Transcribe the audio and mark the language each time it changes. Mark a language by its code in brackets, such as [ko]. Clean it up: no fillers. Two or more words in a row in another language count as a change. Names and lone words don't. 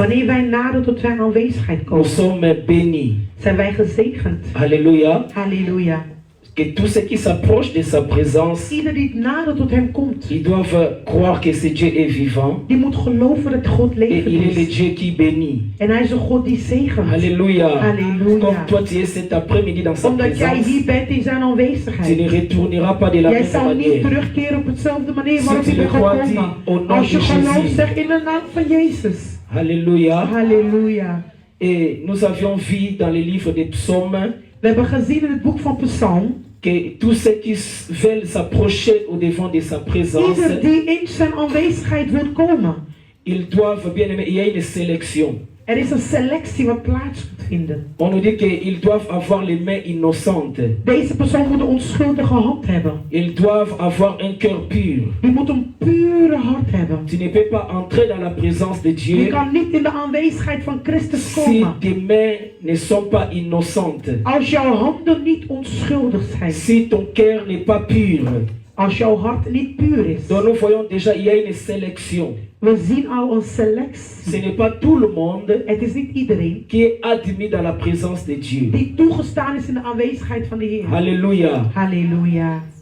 [nl] Wanneer wij nader tot zijn aanwezigheid [fr] nous [nl] komen, [fr] sommes bénis. [nl] zijn wij gezegend. [fr] Alléluia. [nl] Halleluja. [fr] Que tous ceux qui s'approchent de sa présence, [nl] Ieder die nader tot hem komt, [fr] ils doivent croire que ce Dieu est vivant [nl] die moet geloven dat God [fr] et [nl] levend [fr] il est le [nl] is. [fr] Dieu qui bénit. [nl] En hij is een God die zegent. [fr] Alléluia. [nl] Halleluja. [fr] Comme toi tu es cet après-midi dans sa [nl] Omdat jij [fr] présence, [nl] hier bent in zijn [fr] tu ne [nl] aanwezigheid. [fr] retourneras pas de la [nl] Jij [fr] même [nl] zal niet [fr] manière. [nl] terugkeren op hetzelfde manier [fr] Si [nl] waarop [fr] tu [nl] je [fr] le [nl] bent [fr] crois, dis [nl] gekomen. [fr] au nom [nl] Als je [fr] de [nl] gelooft, [fr] Jésus. [nl] zeg in de naam van Jezus. [fr] Alléluia. [nl] Halleluja. [fr] Et nous avions vu dans les livres des psaumes [nl] We hebben gezien in het boek van Psalm. [fr] que tous ceux qui veulent s'approcher au devant de sa présence, [nl] Ieder die in zijn aanwezigheid wil komen. [fr] ils doivent, bien aimé, il y a une sélection. [nl] Er is een selectie wat plaats moet vinden. [fr] On nous dit qu'ils doivent avoir les mains innocentes. [nl] Deze persoon moet een onschuldige hand hebben. [fr] Ils doivent avoir un cœur pur. [nl] Die moet een pure hart hebben. [fr] Tu ne peux pas entrer dans la présence de [nl] Je [fr] Dieu [nl] kan niet in de aanwezigheid van Christus [fr] si [nl] komen. [fr] tes mains ne sont pas innocentes. [nl] Als jouw handen niet onschuldig zijn. [fr] Si ton cœur n'est pas pur. [nl] Als jouw hart niet puur is. [fr] Donc nous voyons déjà, il y a une sélection. [nl] We zien al een selectie. [fr] Ce n'est pas tout le monde [nl] Het is niet iedereen [fr] qui est admis dans la présence de Dieu. [nl] die toegestaan is in de aanwezigheid van de Heer. [fr] Alléluia. [nl] Halleluja.